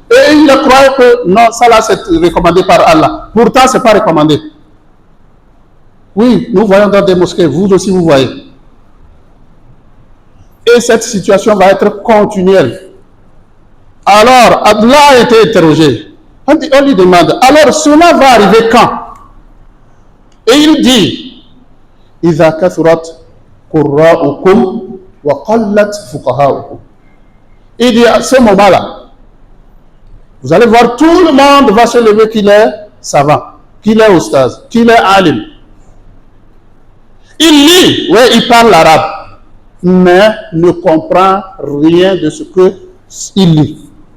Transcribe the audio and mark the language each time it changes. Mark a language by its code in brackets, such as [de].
[fr] Et ils croient que non, ça là c'est recommandé par Allah. Pourtant, ce n'est pas recommandé. Oui, nous voyons dans des mosquées, vous aussi vous voyez. Et cette situation va être continuelle. Alors, Abdullah a été interrogé. On lui demande, alors cela va arriver quand? Et il dit, [ar] إِذَا كَثُرَتْ قُرَّاؤُكُمْ وَقَلَّتْ فُقَهَاؤُكُمْ. [fr] Il dit, à ce moment-là, vous allez voir, tout le monde va se lever qu'il est savant, qu'il est oustaz, qu'il est alim. Il lit, oui, il parle l'arabe, mais ne comprend rien de ce qu'il lit.